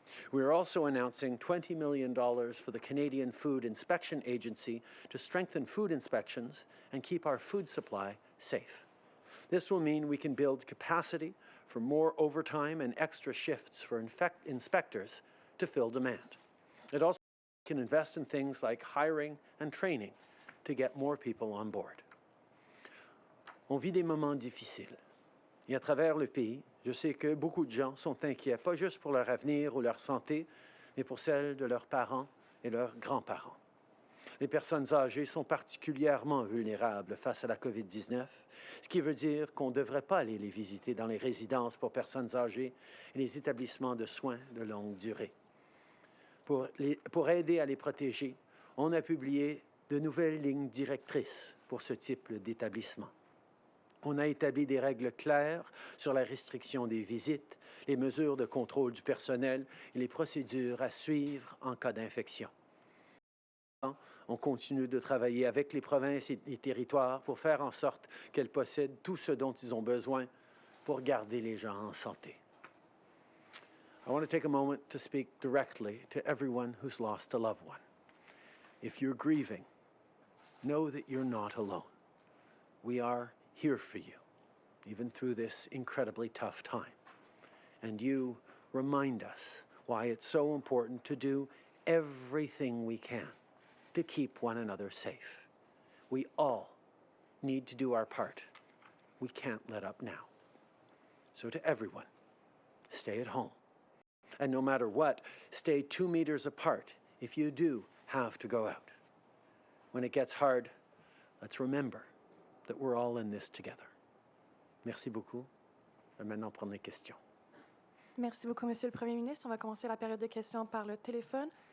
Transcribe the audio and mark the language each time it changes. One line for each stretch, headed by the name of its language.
English: We are also announcing $20 million for the Canadian Food Inspection Agency to strengthen food inspections and keep our food supply safe. This will mean we can build capacity for more overtime and extra shifts for inspectors to fill demand. It also can invest in things like hiring and training to get more people on board.
French: On vit des moments difficiles. Et à travers le pays, je sais que beaucoup de gens sont inquiets, pas juste pour leur avenir ou leur santé, mais pour celle de leurs parents et leurs grands-parents. Les personnes âgées sont particulièrement vulnérables face à la COVID-19, ce qui veut dire qu'on ne devrait pas aller les visiter dans les résidences pour personnes âgées et les établissements de soins de longue durée. Pour aider à les protéger, on a publié de nouvelles lignes directrices pour ce type d'établissement. On a établi des règles claires sur la restriction des visites, les mesures de contrôle du personnel et les procédures à suivre en cas d'infection. On continue de travailler avec les provinces et les territoires pour faire en sorte qu'elles possèdent tout ce dont ils ont besoin pour garder les gens en santé.
English: I want to take a moment to speak directly to everyone who's lost a loved one. If you're grieving, know that you're not alone. We are here for you, even through this incredibly tough time. And you remind us why it's so important to do everything we can to keep one another safe. We all need to do our part. We can't let up now. So to everyone, stay at home. And no matter what, stay 2 meters apart if you do have to go out. When it gets hard, let's remember that we're all in this together.
French: Merci beaucoup. Je vais maintenant prendre les questions. Merci beaucoup, Monsieur le Premier ministre. On va commencer la période de questions par le téléphone.